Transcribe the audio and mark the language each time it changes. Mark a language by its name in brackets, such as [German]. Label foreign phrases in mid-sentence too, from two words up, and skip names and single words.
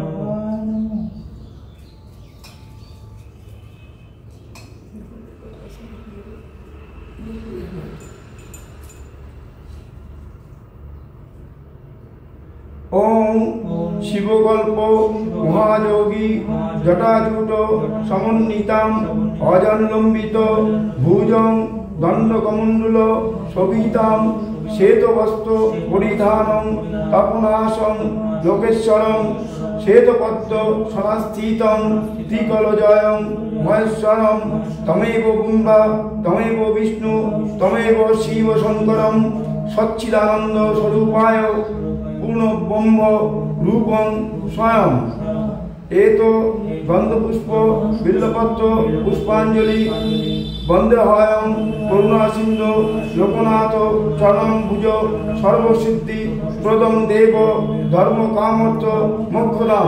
[Sanskrit] ওম শিবকল্প মহাযোগী জটাজূট সমন্বিতাম অজন্লম্বিত ভুজং দণ্ডকমণ্ডল শোভিতাম শ্বেতবস্ত্র পরিধানং তপনাসং লোকেশ্বরং শ্বেতপদ্ম সনাস্থিতং ত্রিকলজয়ং মহেশ্বরম তমেব ব্রহ্মা তমেব বিষ্ণু তমেব শিব শঙ্করম সচ্চিদানন্দ স্বরূপায় পূর্ণব্রহ্ম রূপং স্বয়ং। এতো গন্ধপুষ্প বিল্লপত্র পুষ্পাঞ্জলি বন্দেহয়ং করুণা সিন্ধু লোকনাথ চরণাম্বুজ সর্বসিদ্ধি প্রদং দেব ধর্ম কামর্থ মোক্ষদাম।